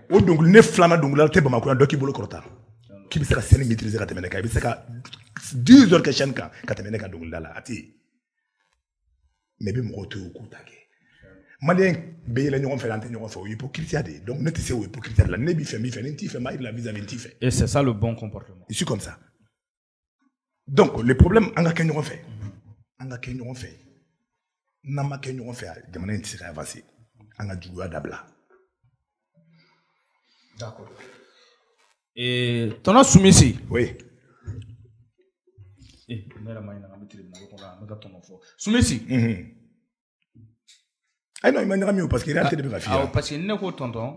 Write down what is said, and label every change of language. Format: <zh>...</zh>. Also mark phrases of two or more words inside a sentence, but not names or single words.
<bm>o dɔnkili ne filanan dɔnkilidala tɛ Bamakɔ yan dɔ k'i bolo kɔrɔta k'i bɛ se ka scène maîtriser ka tɛmɛ ne kan i bɛ se ka 10 heures kɛ chaîne kan ka tɛmɛ ne kan dɔnkilida la a tɛ yen mais bɛ mɔgɔw to yen u k'u ta kɛ maliyɛn bɛ yɛlɛ ɲɔgɔn fɛ an tɛ ɲɔgɔn fɛ o ye hypocrisie de ye donc ne tɛ se o hypocrisie de la ne b'i fɛ n b'i fɛ ni n t'i fɛ n b'a yira la vis-à-vis n t'i fɛ</bm> <fr>et c'est ça le bon comportement je suis comme ça Donc, le problème, on a qu'un</fr> <bm>ɲɔgɔn fɛ.</bm> <fr>On a qu'un</fr> <bm>ɲɔgɔn fɛ. N'an ma kɛ ɲɔgɔn fɛ, jamana in tɛ se ka avancer. An ka juguya dabila.</bm> <fr>D'accord. Et tonton Soumisi. Oui. Soumisi. Ah non, il m'a dit parce qu'il est en train de faire. Ah, parce qu'il n'est pas tonton.</fr>